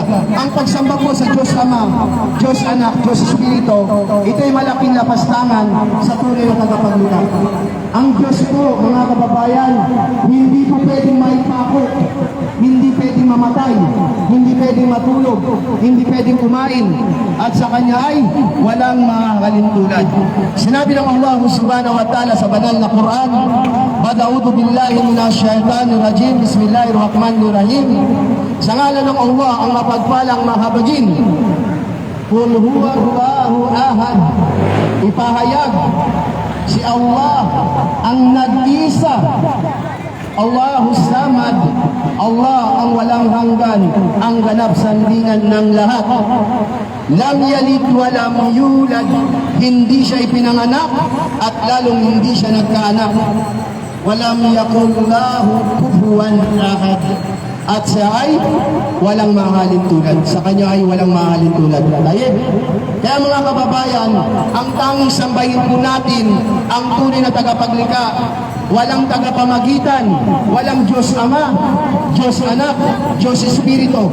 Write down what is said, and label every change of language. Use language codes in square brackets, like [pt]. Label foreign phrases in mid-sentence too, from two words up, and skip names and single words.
[tl] Ang pagsamba po sa Diyos Ama, Diyos Anak, Diyos Espiritu, ito'y malaking lapastangan sa tunay na tagapaglikha. Ang Diyos po, mga kababayan, hindi po pwedeng maipako, hindi pwedeng mamatay, hindi pwedeng matulog, matulog, hindi pwedeng kumain, at sa kanya ay walang makakalintulad. Sinabi ng Allah [ar] سبحانه وتعالى [tl] sa banal na Quran, [ar] "أعوذ بالله من الشيطان الرجيم بسم الله الرحمن الرحيم." [tl] Sa ngalan ng Allah ang mapagpalang mahabagin, [ar] قل هو الله أحد. [tl] Ipahayag si Allah ang nag-isa, [ar] الله الصمد, [tl] Allah ang walang hanggan, ang ganap sandigan ng lahat. [ar] لم يلد ولم يولد, [tl] hindi siya ipinanganak at lalong hindi siya nagkaanak. [ar] ولم يكن له كفوا أحد, [tl] at siya ay walang mahalin tulad. Sa kanya ay walang mahalin tulad. Kaya mga kababayan, ang tanging sambahin po natin ang tunay na tagapaglikha. Walang tagapamagitan, walang Diyos Ama, Diyos Anak, Diyos Espiritu.